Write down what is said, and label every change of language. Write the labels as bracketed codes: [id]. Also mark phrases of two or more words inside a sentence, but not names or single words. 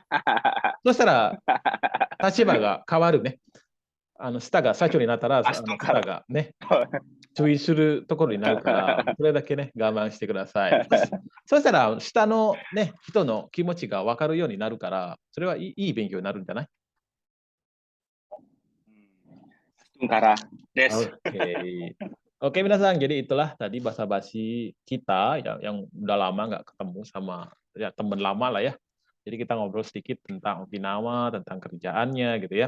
[ja] そしたら、立場が変わるね。下が社長になったら、明日から。下がね、注意するところになるから、それだけね、我慢してください。そしたら、下のね、人の気持ちが分かるようになるから、それはいい勉強になるんじゃない？ Tungkara des. [id] Oke. Oke, minasan. Jadi itulah tadi basa-basi kita yang udah lama nggak ketemu sama ya teman lama lah ya. Jadi kita ngobrol sedikit tentang Okinawa, tentang kerjaannya gitu ya.